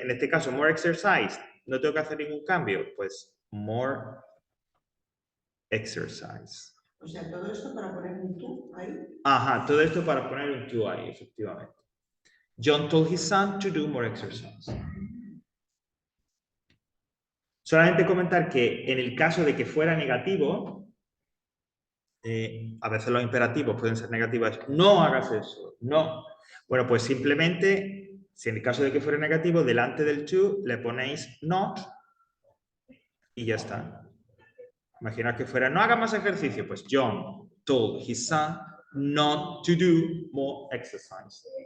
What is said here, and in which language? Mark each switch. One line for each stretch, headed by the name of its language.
Spanish: En este caso,
English: more exercise,
Spanish: no tengo que hacer ningún cambio, pues
English: more exercise.
Spanish: O sea, todo esto para poner un tú ahí. Ajá, todo esto para poner un to ahí, efectivamente.
English: John told his son to do more exercise.
Spanish: Solamente comentar que en el caso de que fuera negativo, A veces los imperativos pueden ser negativos. No hagas eso. No. Bueno, pues simplemente, si en el caso de que fuera negativo, delante del to le ponéis not y ya está. Imagina que fuera, no haga más ejercicio. Pues
English: John told his son not to do more exercise.